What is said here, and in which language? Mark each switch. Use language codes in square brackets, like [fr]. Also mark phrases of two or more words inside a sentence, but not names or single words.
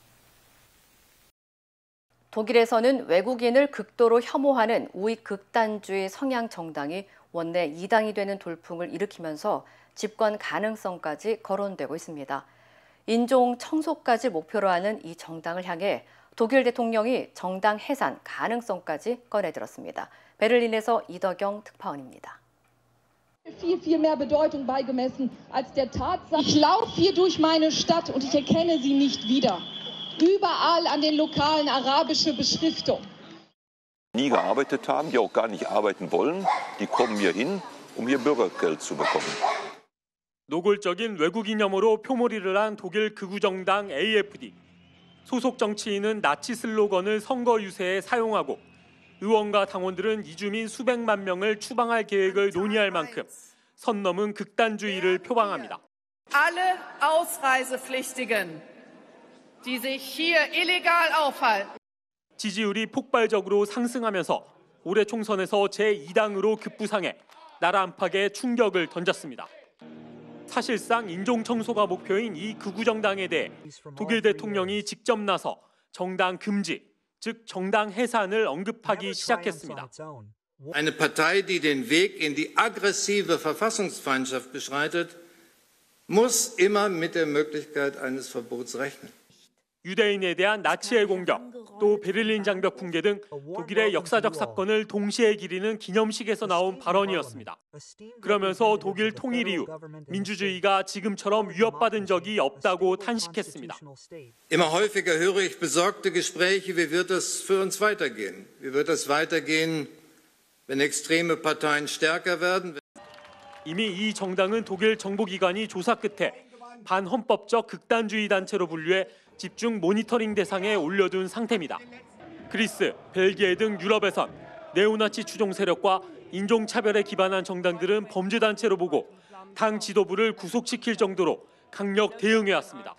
[ko] 독일에서는 외국인을 극도로 혐오하는 우익 극단주의 성향 정당이 원내 2당이 되는 돌풍을 일으키면서 집권 가능성까지 거론되고 있습니다. 인종 청소까지 목표로 하는 이 정당을 향해 독일 대통령이 정당 해산 가능성까지 꺼내들었습니다. 베를린에서 이덕영 특파원입니다. [de] viel mehr Bedeutung beigemessen als der Tatsache. Ich laufe hier durch meine Stadt und ich erkenne sie nicht wieder. Überall an den Lokalen arabische Beschriftung. Nie gearbeitet haben, die auch gar nicht arbeiten wollen, die kommen hier hin, um hier Bürgergeld zu bekommen. [ko] 노골적인 외국인 혐오로 표몰이를 한 독일 극우정당 AfD. 소속 정치인은 나치 슬로건을 선거 유세에 사용하고 의원과 당원들은 이주민 수백만 명을 추방할 계획을 논의할 만큼 선 넘은 극단주의를 표방합니다. [de] Alle Ausreisepflichtigen, die sich hier illegal aufhalten. [ko] 지지율이 폭발적으로 상승하면서 올해 총선에서 제2당으로 급부상해 나라 안팎에 충격을 던졌습니다. 사실상 인종 청소가 목표인 이 극우정당에 대해 독일 대통령이 직접 나서 정당 금지, 즉 정당 해산을 언급하기 시작했습니다. [de] Eine Partei, die den Weg in die aggressive Verfassungsfeindschaft beschreitet, muss immer mit der Möglichkeit eines Verbots rechnen. [ko] 유대인에 대한 나치의 공격, 또 베를린 장벽 붕괴 등 독일의 역사적 사건을 동시에 기리는 기념식에서 나온 발언이었습니다. 그러면서 독일 통일 이후 민주주의가 지금처럼 위협받은 적이 없다고 탄식했습니다. [de] Immer häufiger höre ich besorgte Gespräche, wie wird es für uns weitergehen? Wie wird es weitergehen, wenn extreme Parteien stärker werden? [ko] 이미 이 정당은 독일 정보기관이 조사 끝에 반헌법적 극단주의 단체로 분류해 집중 모니터링 대상에 올려둔 상태입니다. 그리스, 벨기에 등 유럽에선 네오나치 추종 세력과 인종차별에 기반한 정당들은 범죄단체로 보고 당 지도부를 구속시킬 정도로 강력 대응해왔습니다.